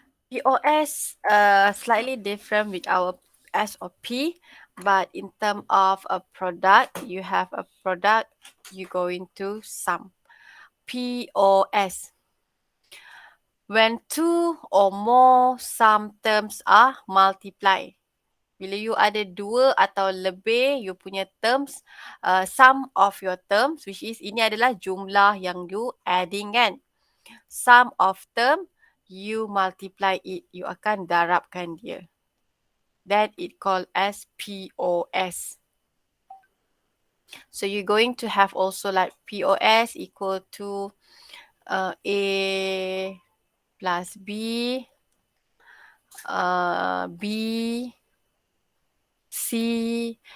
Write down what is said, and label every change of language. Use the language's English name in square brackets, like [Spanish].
[English] POS slightly different with our SOP, but in terms of a product, you have a product, you go into sum. POS. When two or more sum terms are multiplied. [Malay] Bila you ada 2 atau lebih you punya terms, [English] sum of your terms, which is [Malay] ini adalah jumlah yang you adding kan. [English] Sum of term, you multiply it. [Malay] You akan darabkan dia. [English] That it called as POS. So you're going to have also like POS equal to A plus B, B, C.